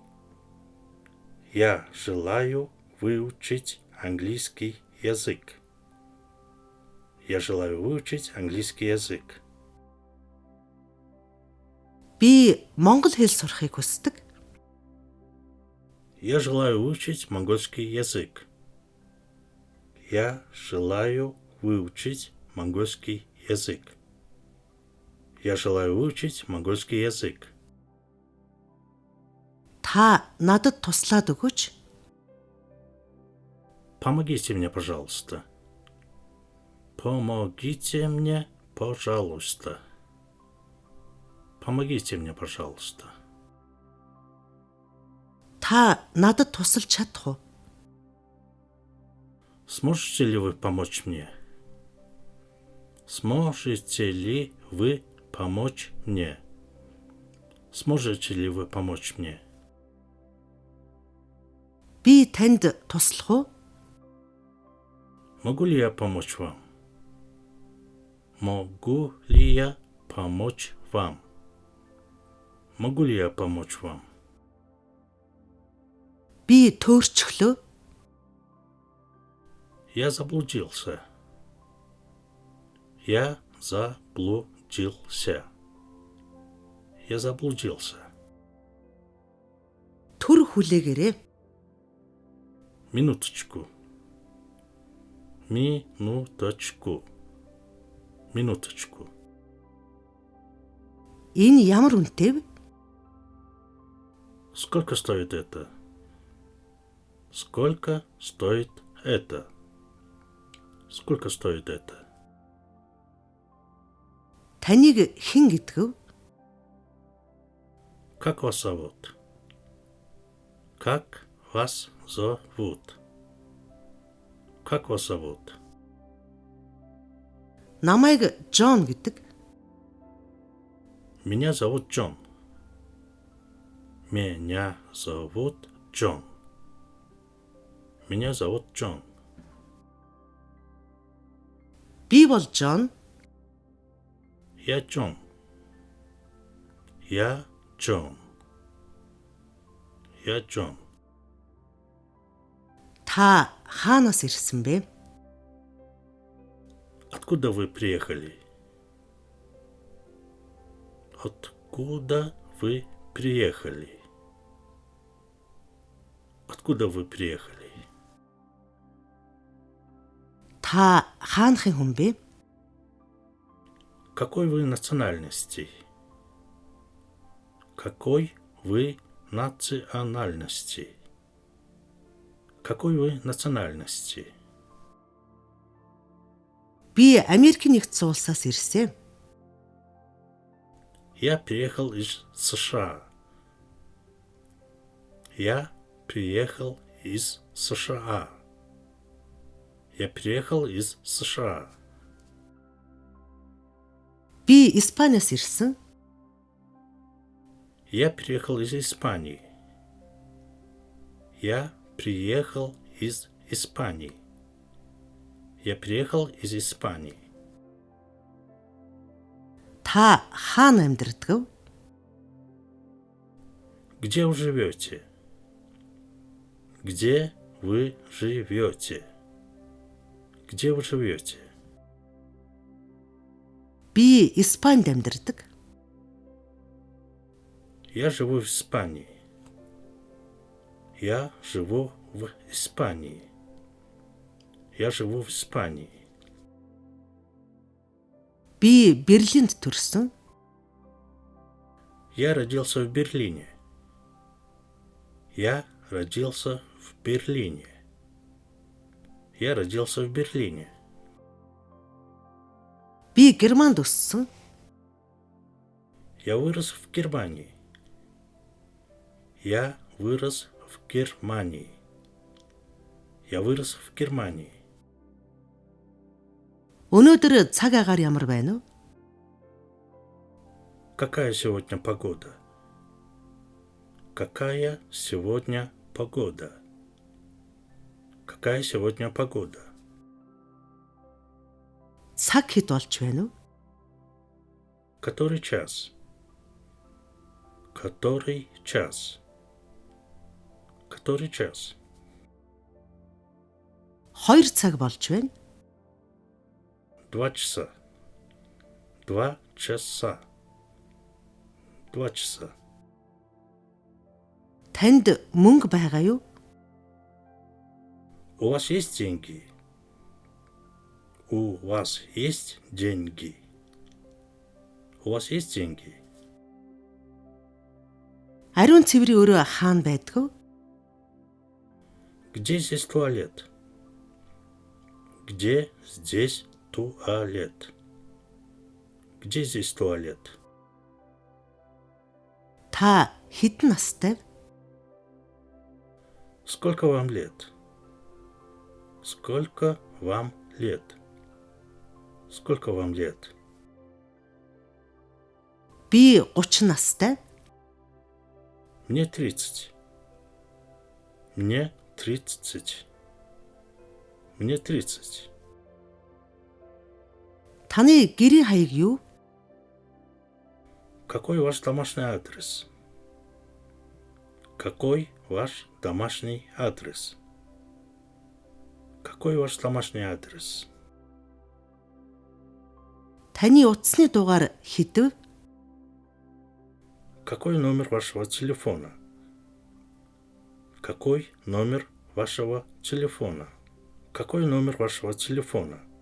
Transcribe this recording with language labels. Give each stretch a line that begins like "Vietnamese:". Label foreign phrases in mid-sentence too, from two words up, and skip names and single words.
Russian: Я желаю выучить английский язык. Я желаю выучить английский язык.
Mongolian: Би монгол хэл сурахыг хүсдэг.
Russian: Я желаю выучить монгольский язык. Я желаю выучить монгольский язык. Я желаю выучить монгольский язык.
Mongolian: Та надад туслаад өгөөч.
Russian: Помогите мне, пожалуйста. Помогите мне, пожалуйста. Помогите мне, пожалуйста.
Mongolian: Та надад тусалж чадах уу?
Russian: Сможете ли вы помочь мне? Сможете ли вы помочь мне? Сможете ли вы помочь мне?
Mongolian: Би танд туслах уу?
Russian: Могу ли я помочь вам? Могу ли я помочь вам? Могу ли я помочь вам?
Mongolian: Би төөрчихлөө.
Russian: Я заблудился. Я заблудился. Я заблудился.
Mongolian: Түр хүлээгээрэй.
Russian: Минуточку. Минуточку. Минуточку.
Mongolian: Энэ ямар үнэтэй вэ?
Russian: Сколько стоит это? Сколько стоит это? Сколько стоит это?
Mongolian: Таныг хэн гэдгэв?
Russian: Как вас зовут? Как вас зовут? Как вас зовут?
Mongolian: Намайг Джон гэдэг.
Russian: Меня зовут Джон. Меня зовут Джон. Меня зовут Джон.
Mongolian: Би бол Джон.
Russian: Я Джон. Я Джон. Я Джон.
Mongolian: Та хаанаас ирсэн бэ?
Russian: Откуда вы приехали? Откуда вы приехали? Откуда вы приехали?
Mongolian: Та хаанхын хүн бэ?
Russian: Какой вы национальности? Какой вы национальности? Какой вы национальности?
Mongolian: Би Америкийн нэгдсэн улсаас ирсэн.
Russian: Я приехал из США. Я приехал из США. Я приехал из США.
Mongolian: Би Испаниас ирсэн.
Russian: Я приехал из Испании. Я приехал из Испании. Я приехал из Испании.
Mongolian: Та хаана амьдардаг вэ?
Russian: Где вы живете? Где вы живете? Где вы живете?
Mongolian: Би Испанид амьдардаг.
Russian: Я живу в Испании. Я живу в Испании. Я живу в Испании.
Mongolian: Би Берлинд төрсөн.
Russian: Я родился в Берлине. Я родился в Берлине. Я родился в Берлине.
Mongolian: Би Германд өссөн.
Russian: Я вырос в Германии. Я вырос в Германии. Я вырос в Германии.
Mongolian: Өнөөдөр цаг агаар ямар байна вэ?
Russian: Какая сегодня погода? Какая сегодня погода? Какая сегодня погода?
Mongolian: Цаг хэд болж байна вэ?
Russian: Который час? Который час? Который час?
Mongolian: 2 цаг болж байна.
Russian: 2 часа. 2 часа. 2 часа.
Mongolian: Танд мөнгө байгаа юу?
Russian: У вас есть деньги? У вас есть деньги? У вас есть деньги?
Mongolian: Ариун цэврийн өрөө хаана байдаг вэ?
Russian: Где здесь туалет? Где здесь туалет? Где здесь туалет?
Mongolian: Та хэдэн настай вэ?
Russian: Сколько вам лет? Сколько вам лет? Сколько вам лет?
Mongolian: Би 30 настай.
Russian: Мне 30. Мне 30. Мне 30.
Mongolian: Таны гэрийн хаяг юу?
Russian: Какой ваш домашний адрес? Какой ваш домашний адрес? Какой ваш домашний адрес?
Mongolian: Таны утасны дугаар хэдв?
Russian: Какой номер вашего телефона? Какой номер вашего телефона? Какой номер вашего телефона?